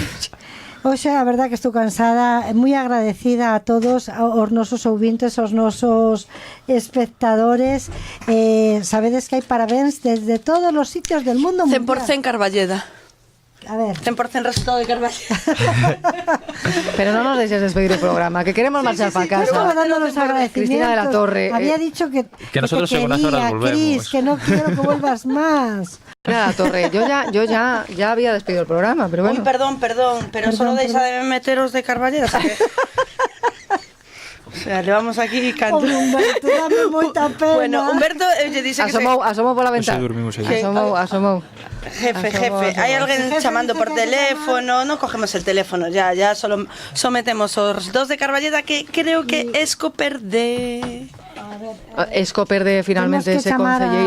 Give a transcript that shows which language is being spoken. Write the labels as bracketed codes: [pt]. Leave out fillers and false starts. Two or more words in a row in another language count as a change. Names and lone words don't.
[gl] Oxe, a verdad que estou cansada, moi agradecida a todos, aos nosos ouvintes, aos nosos espectadores. Sabedes que hai parabéns desde todos os sitios [es] del mundo mundial. [gl] 100% Carballeda. A ver. 100% resultado de Carballeda. Pero non nos deixes despedir o programa, que queremos marchar para casa. [es] Estaba dando los agradecimientos. Cristina de la Torre. Había dicho que nosotros en unas horas volvemos. Cris, que no quiero que vuelvas más. Cristina de la Torre, yo ya había despedido el programa, pero bueno. Uy, perdón, pero solo deixa de meteros de Carballeda, ¿sabes? O sea, le vamos aquí cantando. Humberto, [gl] dame moita pena. Bueno, Humberto lle dice que asomou pola ventana. Asomou. Jefe, hai alguén chamando por teléfono, non cogemos [es] el teléfono, [gl] ya solo metemos os dos de Carballeda, que creo que Esco perde. Esco perde finalmente ese concelleiro.